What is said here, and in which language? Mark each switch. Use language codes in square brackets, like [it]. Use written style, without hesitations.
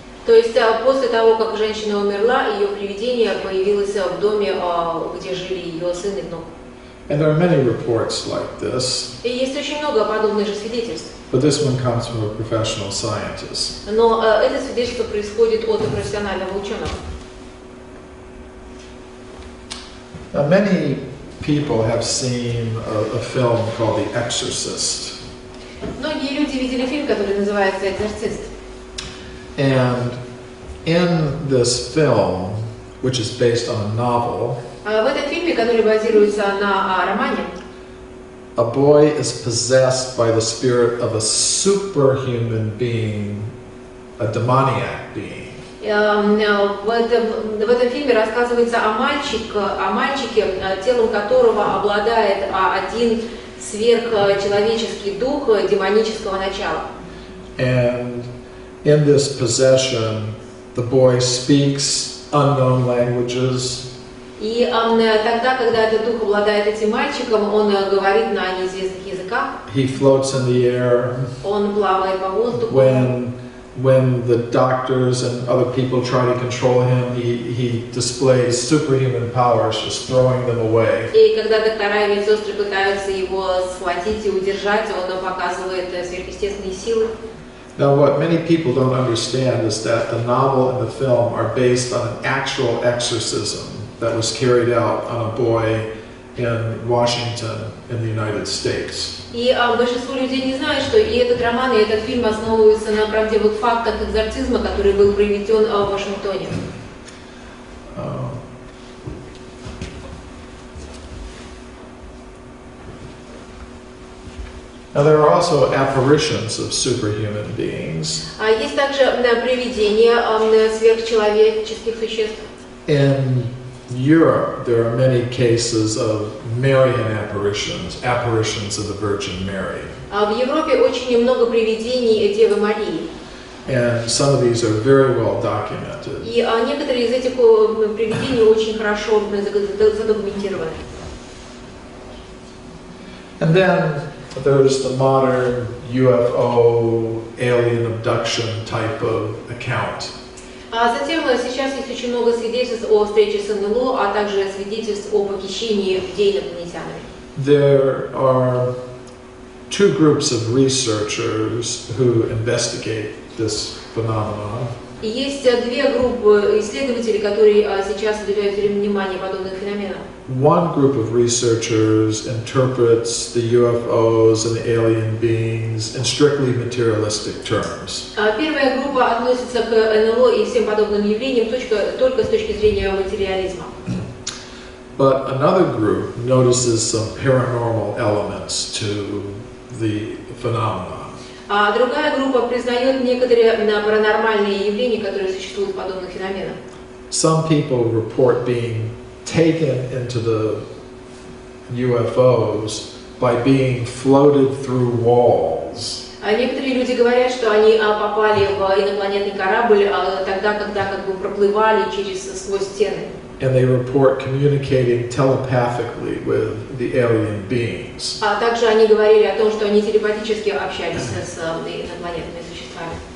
[ru] То есть после того, как женщина умерла, ее привидение появилось в доме, где жили ее сын и внук. [en] And there are many reports like this. [ru] И есть очень много подобных же свидетельств. [en] But this one comes from a professional scientist. [ru] Но это свидетельство происходит от профессионального ученого. [en] Now, many people have seen a film called The Exorcist. [ru] Многие люди видели фильм, который называется «Экзорцист». [en] And in this film, which is based on a novel, [ru] В этом фильме, который базируется на романе, [en] a boy is possessed by the spirit of a superhuman being, a demoniac being. [ru] В этом фильме рассказывается о мальчике, телом которого обладает один сверхчеловеческий дух демонического начала. [en] And in this possession, the boy speaks unknown languages. [ru] И тогда, когда этот дух обладает этим мальчиком, он говорит на неизвестных языках. [en] He floats in the air. [ru] Он плавает по воздуху. [en] When when the doctors and other people try to control him, he displays superhuman powers, just throwing them away. [ru] И когда доктора и медсестры пытаются его схватить и удержать, он показывает сверхъестественные силы. [en] Now, what many people don't understand is that the novel and the film are based on an actual exorcism that was carried out on a boy in Washington in the United States. [ru] И большинство людей не знают, что и этот роман, и этот фильм основываются на правдивых фактах экзорцизма, который был проведен в Вашингтоне. [en] Now, there are also apparitions of superhuman beings. [ru] Есть также привидения сверхчеловеческих существ. [en] In Europe, there are many cases of Marian apparitions, apparitions of the Virgin Mary. [ru] В Европе очень много привидений Девы Марии. [en] And some of these are very well documented. [ru] И некоторые из этих привидений очень хорошо задокументированы. [en] And then there's the modern UFO alien abduction type of account. [ru] Затем сейчас есть очень много свидетельств о встрече с НЛО, а также свидетельств о похищении людей инопланетянами. [en] There are two groups of researchers who investigate this phenomenon. [ru] И есть две группы исследователей, которые сейчас уделяют внимание подобным феноменам. [en] One group of researchers interprets the UFOs and the alien beings in strictly materialistic terms. [ru] Первая группа относится к НЛО и всем подобным явлениям только с точки зрения материализма. [en] But another group notices some paranormal elements to the phenomenon. [ru] А другая группа признает некоторые паранормальные явления, которые существуют в подобных феноменах. [en] Some people report being taken into the UFOs by being floated through walls. [ru] Некоторые люди говорят, что они попали в инопланетный корабль тогда, когда как бы проплывали сквозь стены. [en] And they report communicating telepathically with the alien beings. [ru] А также они говорили о том, что они телепатически общались с инопланетными существами.